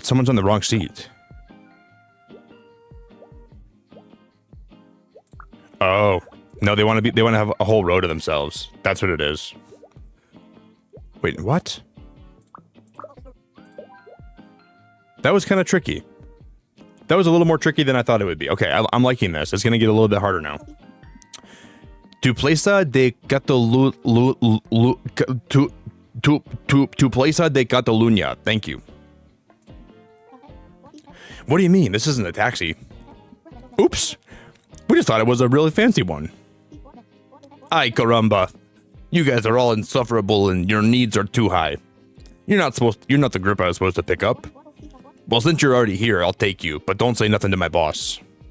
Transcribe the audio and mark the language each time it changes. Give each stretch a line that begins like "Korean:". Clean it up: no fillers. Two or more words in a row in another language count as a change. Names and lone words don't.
English: Someone's on the wrong seat. Oh, no, they want to have a whole row to themselves. That's what it is. Wait, what? That was kind of tricky. That was a little more tricky than I thought it would be. Okay, I'm liking this. It's going to get a little bit harder now.
Spanish: Tu plaza de tu plaza de Catalunya.
English: Thank you. What do you mean? This isn't a taxi. Oops. We just thought it was a really fancy one.
Spanish: Ay caramba.
English: You guys are all insufferable and your needs are too high. You're not the group I was supposed to pick up. Well, since you're already here, I'll take you, but don't say nothing to my boss.